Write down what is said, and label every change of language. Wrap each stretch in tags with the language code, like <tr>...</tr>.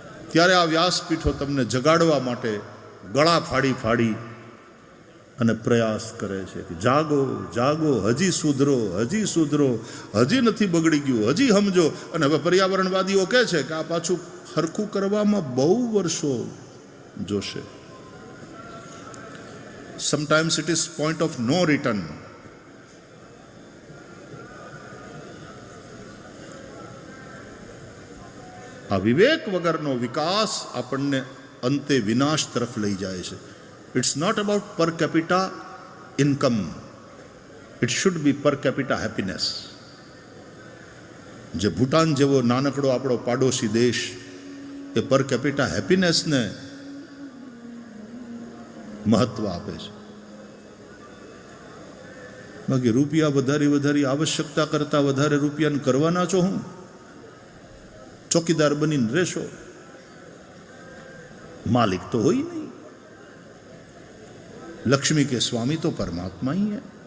<gu>ત્યારે આ વ્યાસપીઠો તમને જગાડવા માટે ગળા ફાડી ફાડી અને પ્રયાસ કરે છે કે જાગો જાગો, હજી સુધરો, હજી સુધરો, હજી નથી બગડી ગયું, હજી સમજો. અને હવે પર્યાવરણવાદીઓ કહે છે કે આ પાછું સરખું કરવામાં બહુ વર્ષો જોશે.</gu> <en>Sometimes it is point of no return.</en> <gu>આ વિવેક વગરનો વિકાસ આપણને અંતે વિનાશ તરફ લઈ જાય છે.</gu> <en>It's not about per capita income. It should be per capita happiness.</en> <gu>જે ભૂટાન જેવો નાનકડો આપણો પાડોશી દેશ એ પર કેપિટા હેપીનેસને મહત્વ આપે છે. બાકી રૂપિયા વધારી આવશ્યકતા કરતા વધારે રૂપિયાને કરવાના છો હું ચોકીદાર બનીને રહેશો,</gu> <hi>मालिक तो हो ही नहीं. लक्ष्मी के स्वामी तो परमात्मा ही है.</hi>